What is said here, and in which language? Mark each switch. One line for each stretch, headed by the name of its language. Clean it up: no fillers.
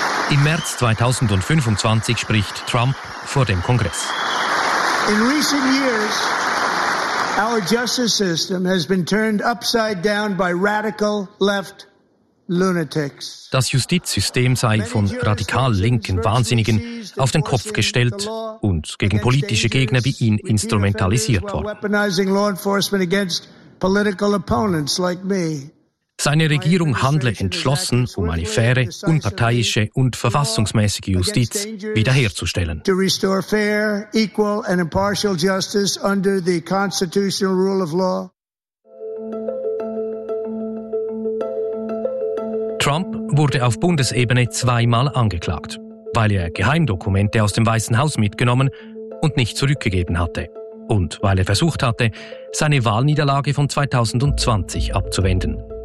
German: Im März 2025 spricht Trump vor dem Kongress.
English: In recent years, our justice system has been turned upside down by radical left lunatics.
German: Das Justizsystem sei von radikal linken Wahnsinnigen auf den Kopf gestellt und gegen politische Gegner wie ihn instrumentalisiert worden.
English: Political opponents like me.
German: Seine Regierung handle entschlossen, um eine faire, unparteiische und verfassungsmäßige Justiz wiederherzustellen.
English: To restore fair, equal and impartial justice under the constitutional rule of law.
German: Trump wurde auf Bundesebene zweimal angeklagt, weil er Geheimdokumente aus dem Weißen Haus mitgenommen und nicht zurückgegeben hatte. Und weil er versucht hatte, seine Wahlniederlage von 2020 abzuwenden.